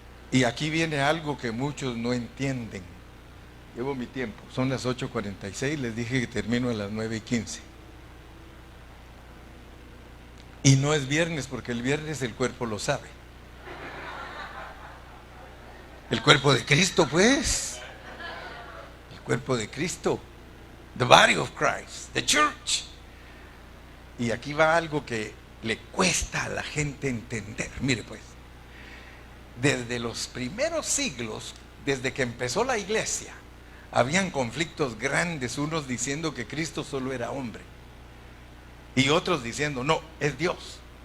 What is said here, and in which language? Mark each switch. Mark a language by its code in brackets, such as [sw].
[es] Y aquí viene algo que muchos no entienden. Llevo mi tiempo, son las 8:46, les dije que termino a las 9:15. Y no es viernes, porque el viernes el cuerpo lo sabe. El cuerpo de Cristo, pues. El cuerpo de Cristo. [en] The body of Christ, the church. [es] Y aquí va algo que le cuesta a la gente entender. Mire pues, desde los primeros siglos, desde que empezó la iglesia, habían conflictos grandes, unos diciendo que Cristo solo era hombre, y otros diciendo, no, es Dios.